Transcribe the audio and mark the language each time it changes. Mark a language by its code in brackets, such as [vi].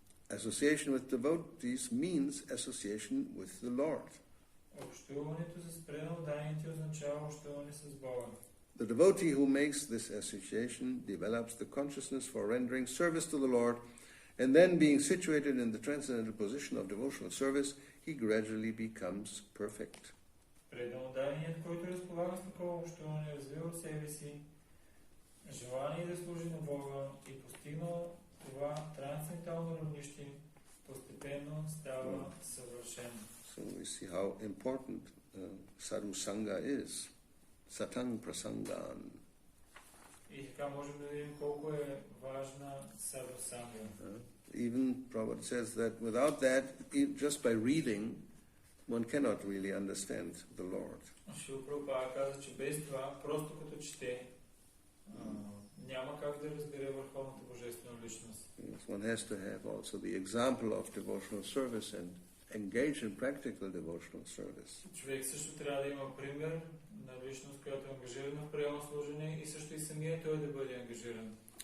[en] Association with devotees means association with the Lord. [bg] Общуването с преданите означава общуване с Бога. [en] The devotee who makes this association develops the consciousness for rendering service to the Lord, and then being situated in the transcendental position of devotional service, he gradually becomes perfect. [bg] Преданият, който разполага с такова общуване, развива в себе си желание да служи на Бога и постигнал това трансцендентално равнище, постепенно става съвършен. [en] So we see how important sadhu sangha is. [sa] Satang prasangan. [bg] И така можем да видим колко е важна садху санга. [en] Even Prabhupada says that without that, just by reading, one cannot really understand the Lord. [bg] Шрила Прабхупада каза, че без това, просто като чете, няма как да разбере върховната божествена личност. [en] Yes, one has to have also the example of devotional service and engage in practical devotional service. [bg] Човек също трябва да има пример на личност, която е ангажирана в пределно служение и също и самия той да бъде ангажиран.